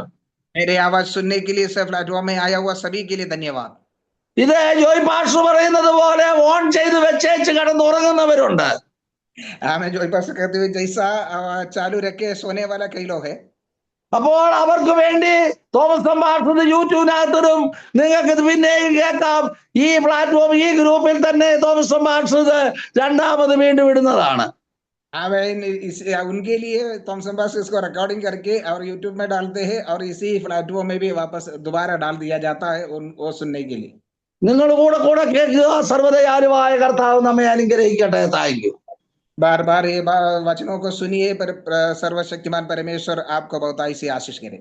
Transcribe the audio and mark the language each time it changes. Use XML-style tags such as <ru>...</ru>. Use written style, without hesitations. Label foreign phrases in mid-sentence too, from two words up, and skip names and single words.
<hi>मेरे आवाज सुनने के लिए सब प्लेटफॉर्म में आया हुआ सभी के लिए धन्यवाद।</hi> <ml>ഇത് ജോയ് പാസ്റ്റർ പറയുന്നത് പോലെ ഓൺ ചെയ്ത് വെച്ചേച്ച് കിടന്നുറങ്ങുന്നവരുണ്ട്.</ml> <hi>मैं जो पास कहते हुए जैसा चालू रखे सोने वाला कई लोग है।</hi> <ml>അപ്പോൾ അവർക്ക് വേണ്ടി തോമസ് സംഭാഷണ യൂട്യൂബിനകത്തും നിങ്ങൾക്ക് ഇത് പിന്നെയും കേൾക്കാം. ഈ പ്ലാറ്റ്ഫോം, ഈ ഗ്രൂപ്പിൽ തന്നെ തോമസ് സംഭാഷണ രണ്ടാമത് വീണ്ടും ഇടുന്നതാണ്.</ml> <hi>उनके लिए थॉमसन बास इसको रिकॉर्डिंग करके और यूट्यूब में डालते हैं और इसी प्लेटफॉर्म में भी वापस दोबारा डाल दिया जाता है वो सुनने के लिए।</hi> <ml>നിങ്ങൾ കൂടെ കൂടെ കേൾക്കുക. സർവ്വദയാലുവായ കർത്താവ് നമ്മെ അനുഗ്രഹിക്കട്ടെ.</ml> <en>Thank you.</en> <hi>बार बार ये वचनों को सुनिए, पर सर्वशक्तिमान परमेश्वर आपको बहुतायत से आशीष करे।</hi>